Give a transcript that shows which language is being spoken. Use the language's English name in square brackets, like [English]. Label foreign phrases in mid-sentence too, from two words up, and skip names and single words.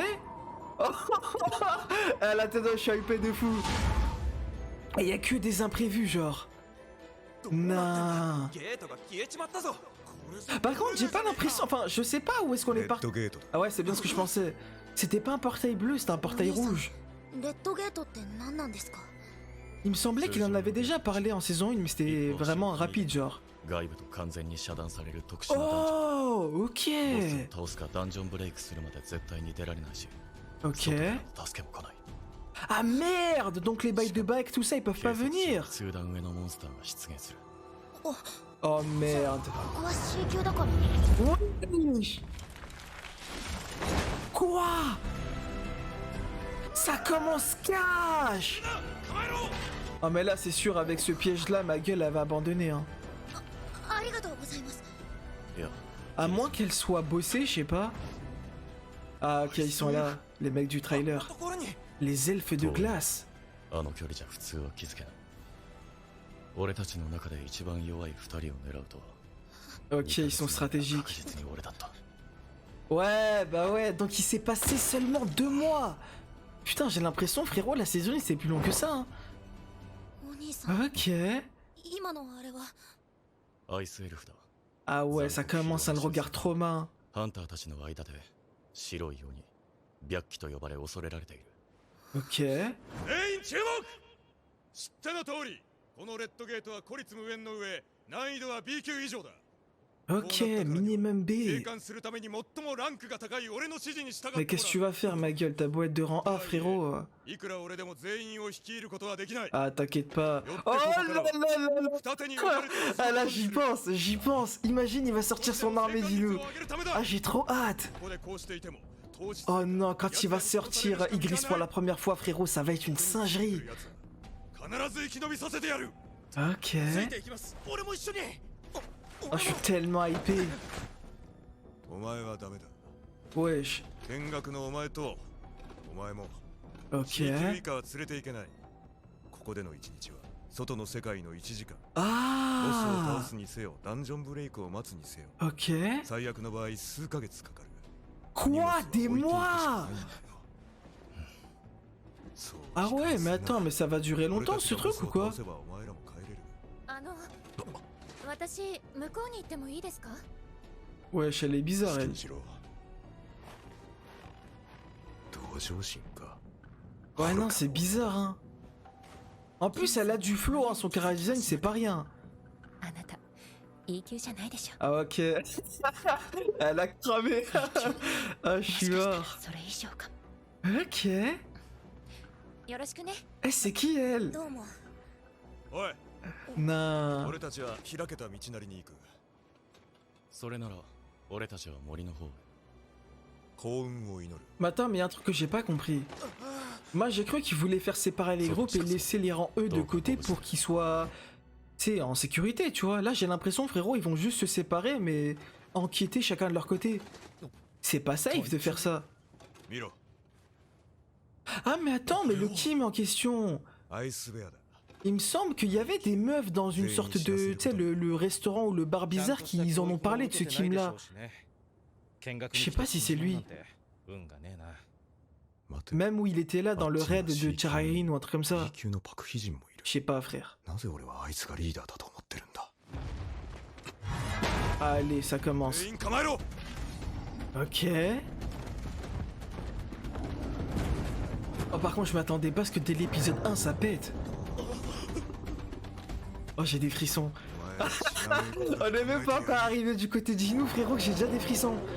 [French] Ah, la tête d'homme, je suis hypé de fou. Et y a que des imprévus, genre. Non. Par contre, j'ai pas l'impression... Enfin, je sais pas où est-ce qu'on est parti. Ah ouais, c'est bien ce que je pensais. C'était pas un portail bleu, c'était un portail rouge. [Japanese] レッドゲートって何なんですか？ [French] Il me semblait qu'il en avait déjà parlé en saison 1, mais c'était vraiment rapide, genre. [Japanese] 外部と完全に遮断される特殊なダンジョン。 [French] Oh, [Japanese] ボス [French] ok. [Japanese] を倒すかダンジョンブレイクするまで絶対に出られないし、 [French] Ok. [Japanese] 外からの助けも来ない。 [French] Ah merde, donc les bails de bike, tout ça, ils peuvent pas [Japanese] 警察署 [French] venir. [Japanese] 数段上のモンスターが出現する。 [French] Oh merde. [Japanese] ここは C 級だから。 [French] Wesh. Quoi? Ça commence cash. Oh mais là c'est sûr, avec ce piège là, ma gueule elle va abandonner hein. [Japanese] ありがとうございます。いや、 [French] À moins qu'elle soit bossée, je sais pas. Ah ok, ils sont là, les mecs du trailer. Les elfes de glace. [Japanese] あの距離じゃ普通は気づけない。俺たちの中で一番弱い二人を狙うとは。 [French] Ok, ils sont [Japanese] 確 [French] stratégiques. [Japanese] 実に俺だった。 [French] Ouais, bah ouais, donc il s'est passé seulement 2 mois. Putain, j'ai l'impression, frérot, la saison c'est plus long que ça. Hein. [Japanese] お兄さん、 [French] Ok. [Japanese] 今のあれは。アイスエルフだ。 [French] Ah ouais, ça commence à le regard trauma. [Japanese] ハンターたちの間で白い鬼、白鬼と呼ばれ恐れられている。 [French] Ok. [Japanese] 全員注目。知っての通り、このレッドゲートは孤立無縁の上、難易度は B 級以上だ。 [French] Ok, minimum [Japanese] 生 [French] B. [Japanese] 還するために最もランクが高い俺の指示に従ってもら [French] Mais [Japanese] う。 [French] qu'est-ce que tu vas faire, ma gueule? T'as beau être de rang A, frérot. [Japanese] いくら俺でも全員を率いることはできない。 [French] Ah, t'inquiète pas. Oh là là là là. [Japanese] 二手に分かれて [French] Ah là, j'y pense, j'y pense. Imagine, il va sortir son armée d'Inu. Ah, j'ai trop hâte. [Japanese] ここでこうしていても、当日 [French] Oh non, quand il va sortir Igris pour la première fois, frérot, ça va être une singerie. [Japanese] 必ず生き延びさせてやる。 [French] Ok. [Japanese] ついていきます。俺も一緒に。 [French] Oh, je suis tellement hypé. [Japanese] お前はダメだ。 [French] Wesh. [Japanese] 見学のお前とお前も [French] Ok. [Japanese] C 級以下は連れていけない。ここでの一日は外の世界の1時間。ボスを倒 [French] Ah. [Japanese] すにせよ、ダンジョンブレイクを待つにせよ。 [French] Ok. [Japanese] 最悪の場合数ヶ月かかる。 [French] Quoi? Des mois? Ah ouais, mais attends, mais ça va durer longtemps ce truc ou quoi? [Japanese] 私、向こうに行ってもいいですか？ [French] Wesh, elle est bizarre, elle. [Japanese] 同情心か。 [French] Ouais, non, c'est bizarre, hein. En plus, elle a du flow, hein. Son chara design, c'est pas rien. [Japanese] あなた、E 級じゃないでしょ。 [French] Ah, ok. Elle a cramé. Ah, je suis mort. [Japanese] それ以上か。 [French] Ok. [Japanese] よろしくね。 [French] Eh, c'est qui elle? [Japanese] どうも。おい、 [French] Non. [Japanese] 俺たちは開けた道なりに行く。それなら俺たちは森の方へ。幸運を祈る。 [French] Mais attends, mais y a un truc que j'ai pas compris. Moi, j'ai cru qu'ils voulaient faire séparer les groupes et laisser les rangs E de côté pour qu'ils soient, tu sais, en sécurité, tu vois. Là, j'ai l'impression, frérot, ils vont juste se séparer, mais enquêter chacun de leur côté. C'est pas safe de faire ça. [Japanese] 見ろ、 [French] Ah, mais attends, mais le Kim en question, [Japanese] アイスベアだ。 [French] il me semble qu'il y avait des meufs dans une sorte de, tu sais, le restaurant ou le bar bizarre qui ils en ont parlé de ce Kim-là. Je sais pas si c'est lui. Même où il était là dans le raid de Charain ou un truc comme ça. [Japanese] 級のパクヒジンもいる。 [French] Je sais pas, frère. [Japanese] なぜ俺はあいつがリーダーだと思ってるんだ。 [French] Allez, ça commence. [Japanese] 全員構えろ。 [French] Ok. Oh, par contre, je m'attendais pas à ce que dès l'épisode 1, ça pète. Oh, j'ai des frissons. [Japanese] お前知らねえこと [French] On [Japanese] だ [French] est même pas encore arrivé du côté d'Inu, frérot, que j'ai déjà des frissons.